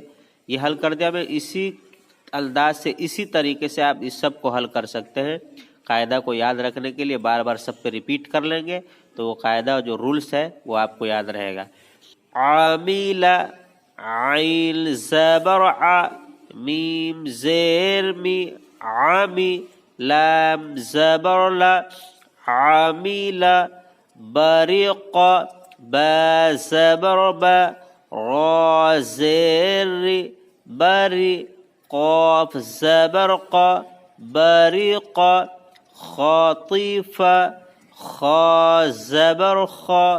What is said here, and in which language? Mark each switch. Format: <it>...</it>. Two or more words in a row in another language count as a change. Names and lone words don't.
<ur>یہ حل کر دیا میں اسی انداز سے، اسی طریقے سے آپ اس سب کو حل کر سکتے ہیں۔ قاعدہ کو یاد رکھنے کے لیے بار بار سب پہ ریپیٹ کر لیں گے تو وہ قاعدہ جو رولز ہے وہ آپ کو یاد رہے گا۔ عامل، عین زبر ع، میم زیر می، عامی، لام زبر ل، عامل، بریق، با زبر با، را زیر بری، قاف زبر ق، بریق، خاطیف، خا زبر خ،</ur>